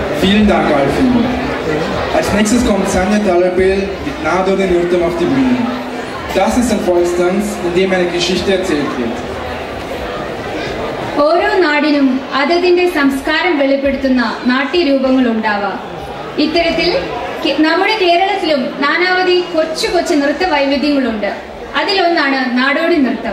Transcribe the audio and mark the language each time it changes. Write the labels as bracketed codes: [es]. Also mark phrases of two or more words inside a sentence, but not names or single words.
[de] Vielen Dank, Alfie. Als nächstes kommt Sanja Talabel mit Nadode Nürtum auf die Bühne. Das ist ein Volkstanz, in dem eine Geschichte erzählt wird. [ml] ഓരോ നാടിനും അതതിന്റെ സംസ്കാരം വെളിപ്പെടുത്തുന്ന നാട്യരൂപങ്ങൾ ഉണ്ടാവാം. ഇത്തരത്തിൽ നമ്മുടെ കേരളത്തിലും നാനാവധി കൊച്ചു കൊച്ചു നൃത്ത വൈവിധ്യങ്ങളുണ്ട്. അതിലൊന്നാണ് നാടോടി നൃത്തം.